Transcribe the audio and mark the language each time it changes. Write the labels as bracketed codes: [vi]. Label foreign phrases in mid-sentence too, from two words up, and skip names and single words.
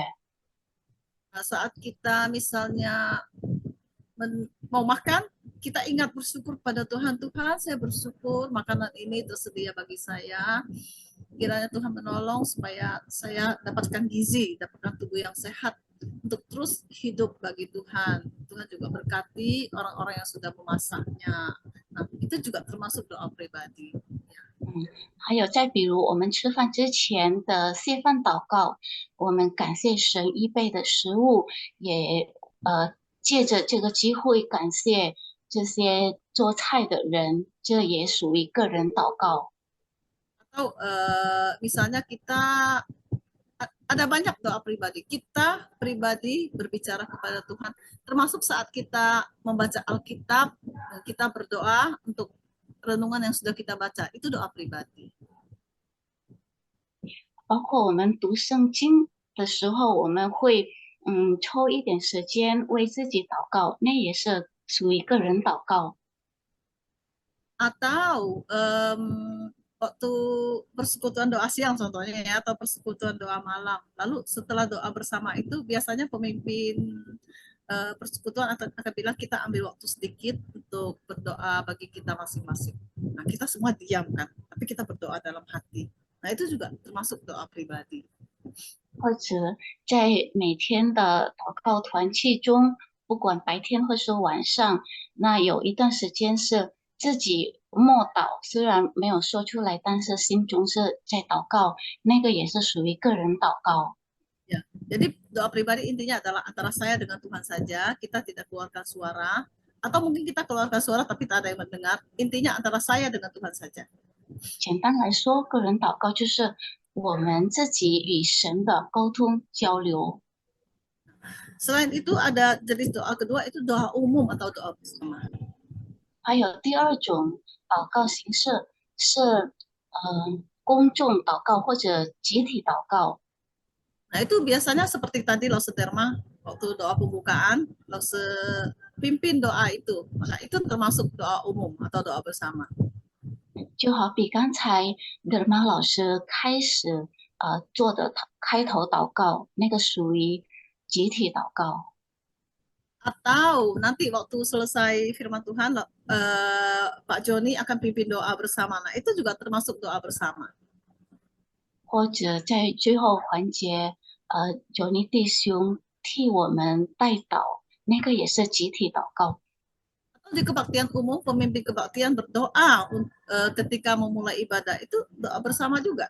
[id] Nah, saat kita misalnya mau makan, kita ingat bersyukur pada Tuhan. Tuhan, saya bersyukur makanan ini tersedia bagi saya. Kiranya Tuhan menolong supaya saya dapatkan gizi, dapatkan tubuh yang sehat untuk terus hidup bagi Tuhan. Tuhan juga berkati orang-orang yang sudah memasaknya. Nah, itu juga termasuk doa pribadi. [zh] 还有再比如我们吃饭之前的谢饭祷告，我们感谢神预备的食物，也借着这个机会感谢这些做菜的人，这也属于个人祷告。 [id] Atau misalnya kita ada banyak doa pribadi. Kita pribadi berbicara kepada Tuhan, termasuk saat kita membaca Alkitab, kita berdoa untuk renungan yang sudah kita baca. Itu doa pribadi. [zh] 包括我们读圣经的时候，我们会抽一点时间为自己祷告，那也是属于个人祷告。 [id] Atau waktu persekutuan doa siang contohnya ya, atau persekutuan doa malam. Lalu setelah doa bersama itu biasanya pemimpin persekutuan akan bilang kita ambil waktu sedikit untuk berdoa bagi kita masing-masing. Nah, kita semua diam kan, tapi kita berdoa dalam hati. Nah, itu juga termasuk doa pribadi. [zh] 或者在每天的祷告团契中，不管白天或是晚上，那有一段时间是自己默祷，虽然没有说出来，但是心中是在祷告，那个也是属于个人祷告。 [id] Ya, jadi doa pribadi intinya adalah antara saya dengan Tuhan saja, kita tidak keluarkan suara, atau mungkin kita keluarkan suara tapi tak ada yang mendengar. Intinya antara saya dengan Tuhan saja. [zh] 简单来说，个人祷告就是我们自己与神的沟通交流。 [id] Selain itu ada jenis doa kedua itu doa umum atau doa bersama. [zh] 还有第二种祷告形式是公众祷告或者集体祷告。 [id] Nah itu biasanya seperti tadi Lause Derma waktu doa pembukaan, Lause pimpin doa itu, maka itu termasuk doa umum atau doa bersama. [zh] 就好比刚才德玛老师开始做的开头祷告，那个属于集体祷告。 [id] Atau nanti waktu selesai firman Tuhan, Pak Joni akan pimpin doa bersama. Nah itu juga termasuk doa bersama. [zh] 或者在最后环节，九尼弟兄替我们代祷，那个也是集体祷告。 [id] Atau di kebaktian umum, pemimpin kebaktian berdoa ketika memulai ibadah, itu doa bersama juga.